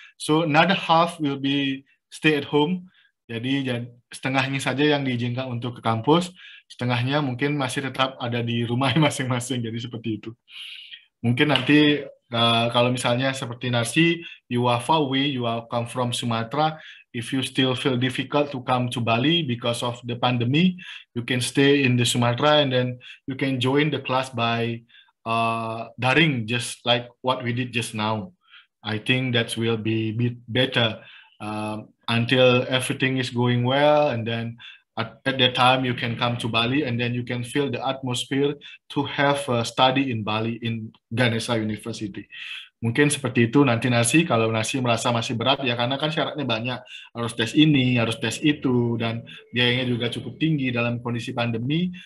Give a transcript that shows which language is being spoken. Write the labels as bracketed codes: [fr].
[en] So another half will be stay at home. [id] Jadi setengahnya saja yang diizinkan untuk ke kampus, setengahnya mungkin masih tetap ada di rumah masing-masing. Jadi seperti itu. Mungkin nanti kalau misalnya seperti Narsi, [en] you are far away, you are come from Sumatera, if you still feel difficult to come to Bali because of the pandemic, you can stay in the Sumatra and then you can join the class by daring, just like what we did just now. I think that will be a bit better until everything is going well, and then at that time you can come to Bali and then you can feel the atmosphere to have a study in Bali in Ganesha University. [id] Mungkin seperti itu nanti Nasi, kalau Nasi merasa masih berat ya karena kan syaratnya banyak, harus tes ini, harus tes itu, dan biayanya juga cukup tinggi dalam kondisi pandemi.